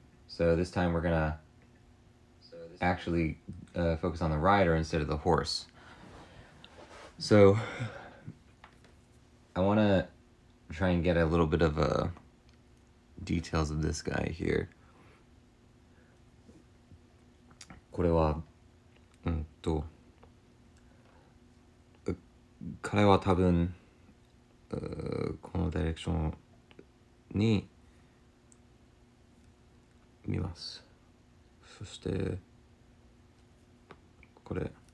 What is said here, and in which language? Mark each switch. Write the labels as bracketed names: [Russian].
[English] So this time we're gonna actually focus on the rider instead of the horse. So I want to try and get a little bit of details of this guy here. [Japanese] これは彼は多分このダイレクションに見ます。そしてこれ